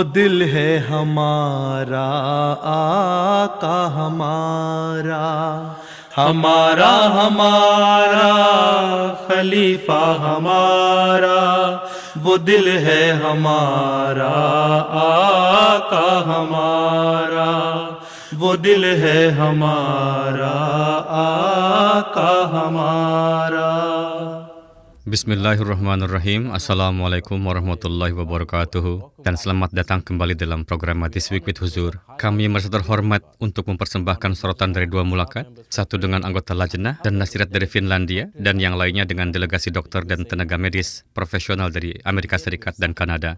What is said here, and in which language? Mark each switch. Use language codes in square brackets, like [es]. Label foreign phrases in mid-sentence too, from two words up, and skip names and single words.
[ur] دل ہے ہمارا، آقا ہمارا، ہمارا ہمارا خلیفہ ہمارا، وہ دل ہے ہمارا، آقا ہمارا، وہ دل ہے ہمارا، آقا ہمارا. [ar] بسم الله الرحمن الرحيم. السلام عليكم ورحمة الله وبركاته. [id] Dan selamat datang kembali dalam program This Week with Huzur. Kami merasa terhormat untuk mempersembahkan sorotan dari dua mulakat, satu dengan anggota lajnah dan nasihat dari Finlandia, dan yang lainnya dengan delegasi dokter dan tenaga medis profesional dari Amerika Serikat dan Kanada.